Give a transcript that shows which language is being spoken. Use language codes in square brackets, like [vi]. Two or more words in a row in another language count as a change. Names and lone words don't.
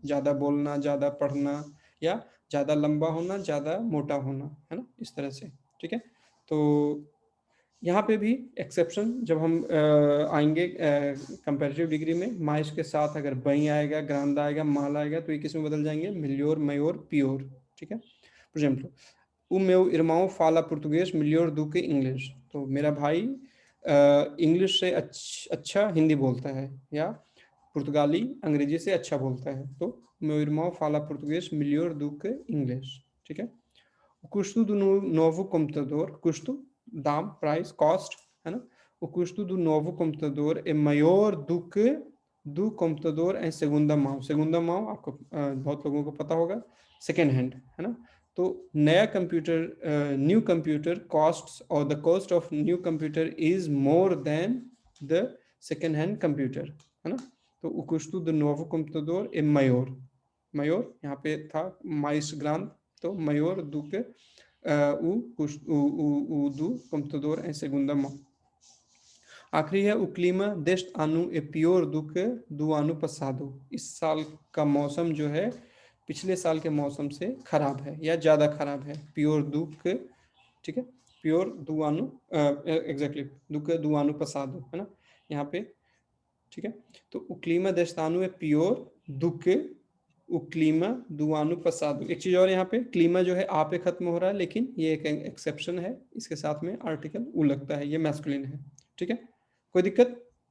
[hi] ज़्यादा बोलना, ज़्यादा पढ़ना, या ज़्यादा लंबा होना, ज़्यादा मोटा होना, है ना, इस तरह से, ठीक है। तो यहाँ पे भी एक्सेप्शन जब हम आएंगे [en] comparative degree [hi] में, माइस के साथ अगर बई आएगा, ग्रांदा आएगा, माल आएगा, तो ये किस में बदल जाएंगे, [pt] melhor, maior, pior, [hi] ठीक है। [en] for example, [pt] o meu irmão fala português melhor do que इंग्लिश। [hi] तो मेरा भाई इंग्लिश से अच्छा हिंदी बोलता है, या पुर्तगाली अंग्रेजी से अच्छा बोलता है। [pt] तो meu irmão fala português melhor do que इंग्लिश, [hi] ठीक है। [pt] O custo do novo computador, custo, [hi] दाम, [en] price, cost, [hi] है ना। [pt] O custo do novo computador é maior do que do computador em segunda mão। segunda mão [hi] आपको बहुत लोगों को पता होगा, [en] second hand, [hi] है ना। तो नया कंप्यूटर, [en] new computer costs, और the cost of new computer is more than the second hand computer, [hi] है ना। [pt] तो o custo do novo computador é maior। maior [hi] यहाँ पे था [pt] mais grande, तो maior do que o do computador em segunda mão। [hi] आखिरी है, [pt] o clima deste ano é pior do que do ano passado। [hi] इस साल का मौसम जो है पिछले साल के मौसम से खराब है या ज़्यादा खराब है। [pt] pior do que, [hi] ठीक है, [pt] pior do ano, एग्जैक्टली do que do ano passado, [hi] है ना यहाँ पे, ठीक है। [pt] तो o clima deste ano é pior do que o clima do ano passado। [hi] एक चीज और, यहाँ पे क्लीमा जो है आ पे खत्म हो रहा है, लेकिन ये एक एक्सेप्शन है, इसके साथ में आर्टिकल उ लगता है, ये मैस्कुलिन है, ठीक है। कोई दिक्कत?